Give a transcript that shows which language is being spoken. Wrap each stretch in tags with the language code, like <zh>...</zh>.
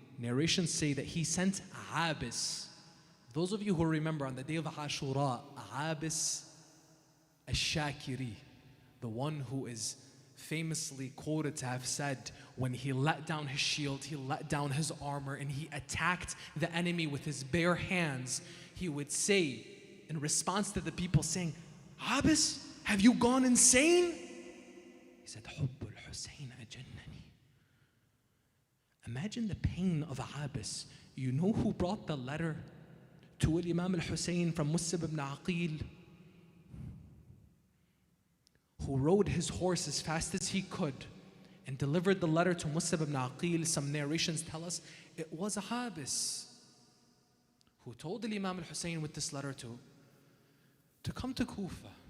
<en>Narrations say that he sent Abis. Those of you who remember on the day of Ashura, Abis al-Shakiri, the one who is famously quoted to have said, when he let down his shield, he let down his armor, and he attacked the enemy with his bare hands, he would say, in response to the people saying, Abis, have you gone insane?</en> <ar>He said, حب الحسين أجنني.</ar> <en>Imagine the pain of Abis. You know who brought the letter to Imam al-Hussein from Musab ibn Aqil? Who rode his horse as fast as he could and delivered the letter to Musab ibn Aqil. Some narrations tell us it was Abis who told Imam al-Hussein with this letter to come to Kufa.</en>